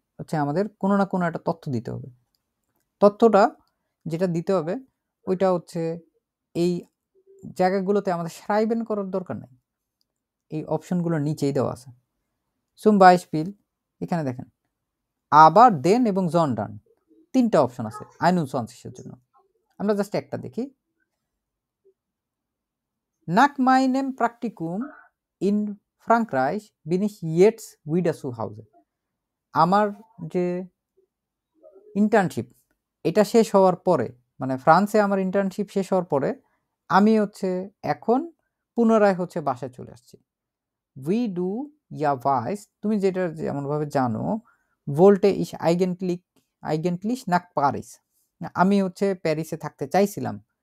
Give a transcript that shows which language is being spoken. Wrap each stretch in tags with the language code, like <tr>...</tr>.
<bn>হচ্ছে আমাদের কোনো না কোনো একটা তথ্য দিতে হবে। তথ্যটা যেটা দিতে হবে ওইটা হচ্ছে এই জায়গাগুলোতে আমাদের schreiben করার দরকার নেই, এই অপশনগুলোর নিচেই দেওয়া আছে।</bn> <de>zum Beispiel</de> <bn>এখানে দেখেন আবার দেন এবং sondern 3টা অপশন আছে 21 এর জন্য। আমরা জাস্ট একটা দেখি।</bn> <de>Nach meinem Praktikum in Frankreich bin ich jetzt wieder zu Hause.</de> <bn>আমার যে ইন্টার্নশিপ এটা শেষ হওয়ার পরে, মানে ফ্রান্সে আমার ইন্টার্নশিপ শেষ হওয়ার পরে আমি হচ্ছে এখন পুনরায় হচ্ছে বাসায় চলে আসছি।</bn> <de>উই ডু ইয়া ভাইস,</de> <bn>তুমি যেটা যেমনভাবে জানো, ভোল্টে ইস আইগেন্টলিশ নাক প্যারিস, আমি হচ্ছে প্যারিসে থাকতে চাইছিলাম।</bn>